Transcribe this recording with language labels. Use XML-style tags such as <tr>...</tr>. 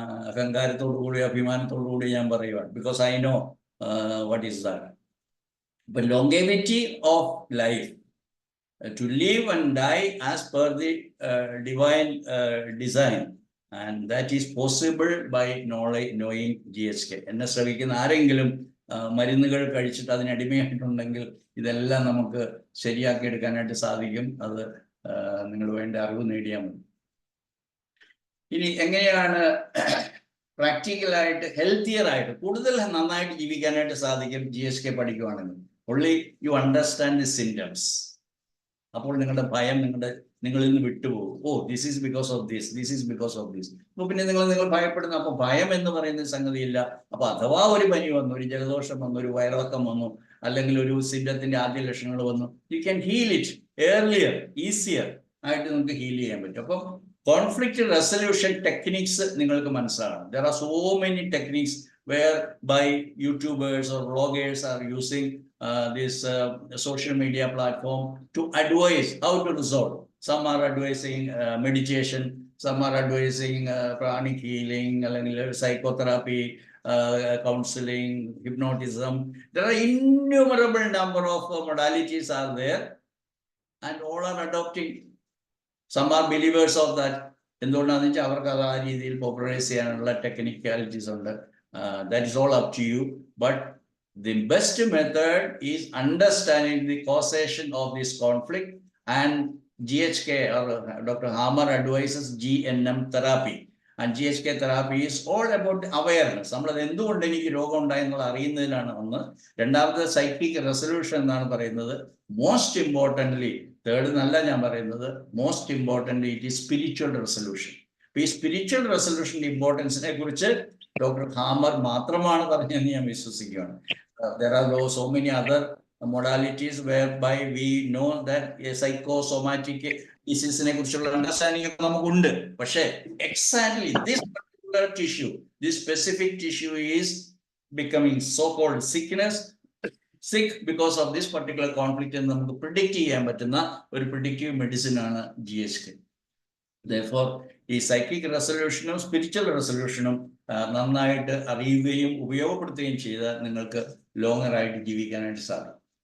<ml>അഹങ്കാരത്തോടു കൂടി, അഭിമാനത്തോടു കൂടി ഞാൻ പറയുവാണ്.</ml> <en>Because I know what is that. But longevity of life, to live and die as per the divine design, and that is possible by knowing GSK.</en> <ml>എന്നെ ശ്രമിക്കുന്ന ആരെങ്കിലും മരുന്നുകൾ കഴിച്ചിട്ട് അതിന് അടിമയായിട്ടുണ്ടെങ്കിൽ ഇതെല്ലാം നമുക്ക് ശരിയാക്കി എടുക്കാനായിട്ട് സാധിക്കും. അത് നിങ്ങൾ വേണ്ട അറിവ് നേടിയാൽ മതി. ഇനി എങ്ങനെയാണ് പ്രാക്ടിക്കലായിട്ട് ഹെൽത്തിയർ ആയിട്ട് കൂടുതൽ നന്നായിട്ട് ജീവിക്കാനായിട്ട് സാധിക്കും GSK പഠിക്കുവാണെങ്കിൽ?</ml> <en>only you understand the symptoms.</en> <ml>അപ്പോൾ നിങ്ങളുടെ ഭയം നിങ്ങളിൽ നിന്ന് വിട്ടുപോകും.</ml> <en>This is because of this, this is because of this.</en> <ml>അപ്പോൾ പിന്നെ നിങ്ങൾ ഭയപ്പെടുന്നു. അപ്പോൾ ഭയം എന്ന് പറയുന്ന സംഗതിയില്ല. അപ്പോൾ അഥവാ ഒരു പനി വന്നു, ഒരു ജലദോഷം വന്നു, ഒരു വയറിളക്കം വന്നു, അല്ലെങ്കിൽ ഒരു സിംറ്റത്തിന്റെ ആദ്യ ലക്ഷണങ്ങൾ വന്നു,</ml> <en>you can heal it earlier,</en> <ml>easier ആയിട്ട് നിങ്ങൾക്ക് ഹീൽ ചെയ്യാൻ പറ്റും. അപ്പം കോൺഫ്ലിക്റ്റ് റെസൊല്യൂഷൻ ടെക്നിക്സ് നിങ്ങൾക്ക് മനസ്സിലാകണം.</ml> <en>There are so many techniques whereby YouTubers or bloggers are using this social media platform to advise how to resolve. Some are advising meditation, some are advising pranic healing, psychotherapy, counseling, hypnotism. There are innumerable number of modalities are there, and all are adopting. Some are believers of that.</en> <ml>എന്തുകൊണ്ടാണെന്ന് വെച്ചാൽ അവർക്ക് അത് ആ രീതിയിൽ popularise ചെയ്യാനുള്ള technicalities ഉണ്ട്.</ml> <en>That is all up to you. But the best method is understanding the causation of this conflict, and GHK or Dr. Hammer advises GNM therapy, and GHK therapy is all about awareness.</en> <ml>നമ്മൾ എന്തുകൊണ്ട് എനിക്ക് രോഗം ഉണ്ടായി എന്നുള്ള അറിയുന്നതിലാണ് ഒന്ന്. രണ്ടാമത് psychic resolution എന്നാണ് പറയുന്നത്.</ml> <en>most importantly, third</en> <ml>എന്നല്ല ഞാൻ പറയുന്നത്,</ml> <en>Most important it is spiritual resolution.</en> <ml>ഈ സ്പിരിച്വൽ റെസൊല്യൂഷൻ്റെ ഇമ്പോർട്ടൻസിനെ കുറിച്ച് ഡോക്ടർ ഹാമർ മാത്രമാണ് പറഞ്ഞതെന്ന് ഞാൻ വിശ്വസിക്കുകയാണ്.</ml> <en>There are so many other modalities whereby we know that a psychosomatic disease</en> <ml>-നെ കുറിച്ചുള്ള അണ്ടർസ്റ്റാൻഡിംഗ് ഒക്കെ നമുക്കുണ്ട്.</ml> <en>പക്ഷേ exactly this particular tissue, this specific tissue is becoming so called sick because of this particular conflict</en> <ml>എന്ന് നമുക്ക് പ്രിഡിക്റ്റ് ചെയ്യാൻ പറ്റുന്ന ഒരു പ്രിഡിക്റ്റീവ് മെഡിസിൻ ആണ്</ml> <en>GHK.</en> <ml>Therefore, ഈ സൈക്കിക് റെസൊല്യൂഷനും സ്പിരിച്വൽ റെസൊല്യൂഷനും നന്നായിട്ട് അറിയുകയും ഉപയോഗപ്പെടുത്തുകയും ചെയ്താൽ നിങ്ങൾക്ക് ലോങ്ങർ ആയിട്ട് ജീവിക്കാനായിട്ട് സാധിക്കും.</ml>